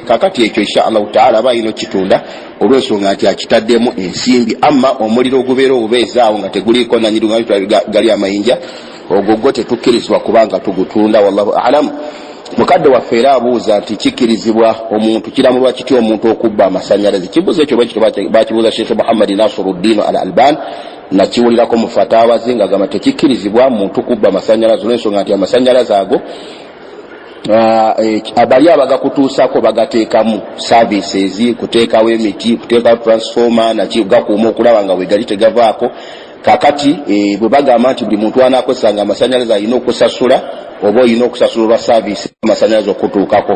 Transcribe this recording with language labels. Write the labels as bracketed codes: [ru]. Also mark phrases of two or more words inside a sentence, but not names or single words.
[lg] Kakati ekyo [ar] إن شاء الله تعالى [lg] aba ayina okitunda olw'ensonga nti akitaddemu ensimbi. Amma omuliro ogubeera obubeezaawo nga teguliiko nanyinigo gali amayinja, ogwo gwo tetukkirizibwa kubanga tugutunda. [ar] والله أعلم. [lg] Mukadde waffe era abuuza nti kikkirizibwa omuntu, kiramulwa kitya omuntu okubba amasanyalaze? Kibuuzo ekyo bakibuuza Sheikh Muhammad Nasiruddin al-Albani, nakiwulirako mu fatawa ze ng'agamba tekikkirizibwa muntu kubba amasanyalaze olw'ensonga nti amasanyalaze ago abali abagakutuusako bagateekamu services, kuteekawo emiti, kuteekawo transformer, gakuuma okulaba nga wegali tegavaako. Kakati bwe bagamba nti buli muntu anaakozesanga amasanyalaze alina okusasula, oba olina okusasula olwa service amasanyalaze okutuukako.